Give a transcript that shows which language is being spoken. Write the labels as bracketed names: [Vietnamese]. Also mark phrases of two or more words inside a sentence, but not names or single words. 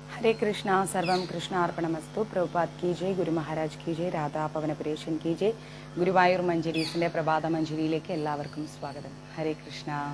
[Sanskrit] हरे कृष्णा सर्वम कृष्णार्पणमस्तु [Hindi] प्रभुपाद की जय [Malayalam] ഗുരു മഹാരാജ് [Hindi] की जय [Malayalam] രാധാ പവനപുരേശൻ [Hindi] की जय [Malayalam] ഗുരുവായൂർ മഞ്ജരീസിന്റെ പ്രഭാത മഞ്ജരിയിലേക്ക് എല്ലാവർക്കും സ്വാഗതം. ഹരേ കൃഷ്ണ.